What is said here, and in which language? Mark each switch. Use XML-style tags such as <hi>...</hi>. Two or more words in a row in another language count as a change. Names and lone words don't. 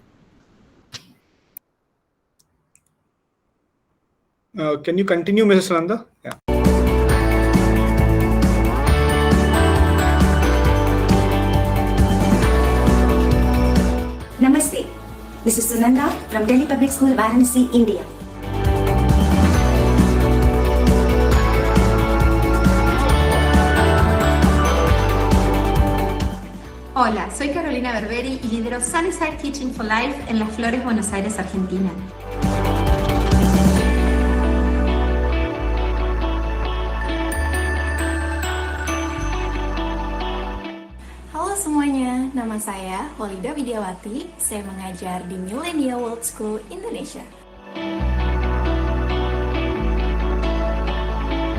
<en>Can you continue, Mrs. Nanda? Yeah. Namaste. This is Sunanda from Delhi Public School, Varanasi, India.</en> <es>Hola, soy Carolina Berberi y lidero Sunnyside Teaching for Life en Las Flores, Buenos Aires, Argentina.</es> <id>Halo semuanya, nama saya Walida Widiawati. Saya mengajar di Millennial World School Indonesia.</id>